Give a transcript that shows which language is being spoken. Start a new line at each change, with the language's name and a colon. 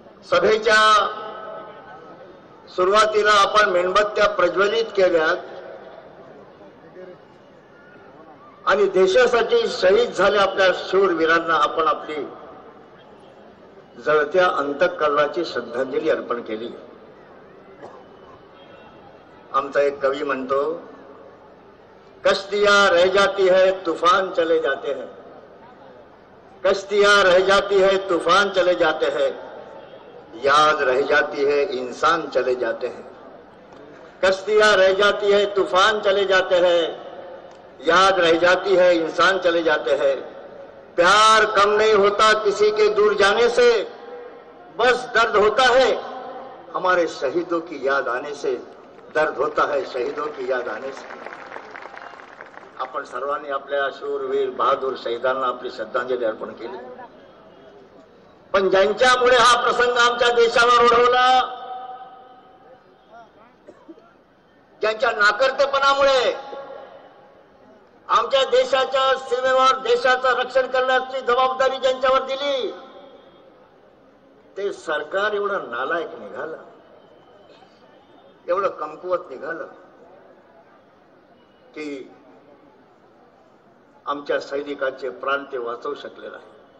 Marathi: सभेच्या सुरुवातीला आपण मेणबत्त्या प्रज्वलित केल्यात आणि देशासाठी शहीद झाले आपल्या शूरवीरांना आपण आपली जळत्या अंतःकरणाची श्रद्धांजली अर्पण केली। आमचा एक कवी म्हणतो,
Hindi: कश्तियां रह जाती है तूफान चले जाते हैं, कश्तियां रह जाती है तूफान चले जाते हैं, याद रह जाती है इंसान चले जाते हैं। कश्तियां रह जाती है तूफान चले जाते हैं, याद रह जाती है इंसान चले जाते हैं। प्यार कम नहीं होता किसी के दूर जाने से, बस दर्द होता है हमारे शहीदों की याद आने से, दर्द होता है शहीदों की याद आने से।
Marathi: आपण सर्वांनी आपल्या शूरवीर बहादूर शहीदांना आपली श्रद्धांजली अर्पण केली, पण ज्यांच्यामुळे हा प्रसंग आमच्या देशावर ओढवला, ज्यांच्या नाकर्तेपणामुळे आमच्या देशाच्या सीमेवर देशाचं रक्षण करण्याची जबाबदारी ज्यांच्यावर दिली, ते सरकार एवढं नालायक निघालं, एवढं कमकुवत निघालं की आमच्या सैनिकांचे प्राण ते वाचवू शकले नाही।